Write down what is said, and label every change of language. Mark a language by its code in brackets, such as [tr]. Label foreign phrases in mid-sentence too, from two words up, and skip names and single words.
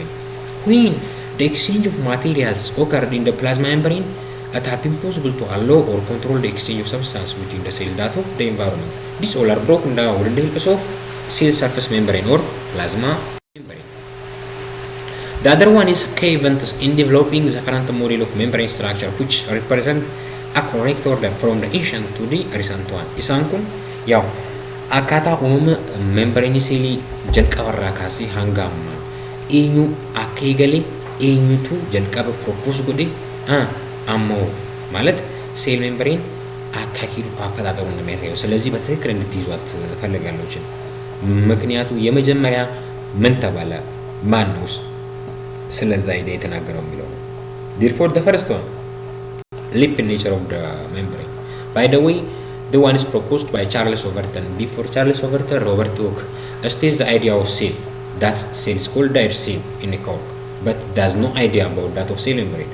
[en] When the exchange of materials occurred in the plasma membrane, it has been possible to allow or control the exchange of substance between the cell that of the environment. These all are broken down with the help of cell surface membrane or plasma membrane. The other one is key events in developing the current model of membrane structure, which represent a correct order from the ancient to the recent one. [om] Isaan kun yaw akkaataa uumama membrane cellii jalqabarraa kaasee hanga ammaa eenyu akka eegale eenyutu jalqaba propose godhe ammoo [am] ማለት [en] cell membrane [am] አካሂዱ አፈጣጠሩ ነው የሚያሳየው። ስለዚህ በትክክል እንድትይዟት ፈልጋለሁ። ምክንያቱ የመጀመሪያ ምን ተባለ ማን ነው ስለዛ አይዲያ የተናገረው የሚለው ነው። [en] Therefore the first one, lipid nature of the membrane. By the way, the one is proposed by Charles Overton. Before Charles Overton, Robert Hooke states the idea of cell. That cell is called dead cell in a cork, but there's no idea about that of cell membrane.